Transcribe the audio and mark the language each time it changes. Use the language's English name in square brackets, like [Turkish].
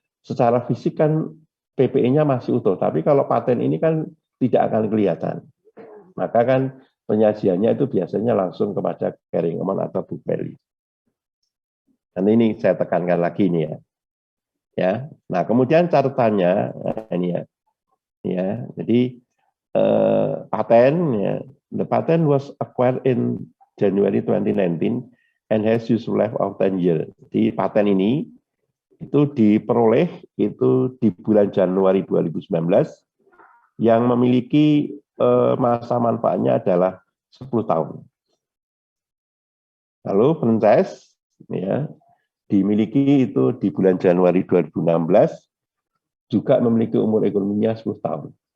[Indonesian] Secara fisik kan PPI-nya masih utuh, tapi kalau paten ini kan tidak akan kelihatan. Maka kan penyajiannya itu biasanya langsung kepada carrying amount atau book value. Dan ini saya tekankan lagi ini, ya. Ya. Nah, kemudian catatannya ini, ya. Ya, jadi paten, ya. [English] The patent was acquired in January 2019 and has useful life of 10 years. [Indonesian] Jadi paten ini itu diperoleh itu di bulan Januari 2019 yang memiliki masa manfaatnya adalah 10 tahun. Lalu franchise, ya, dimiliki itu di bulan Januari 2016 juga memiliki umur ekonominya 10 tahun.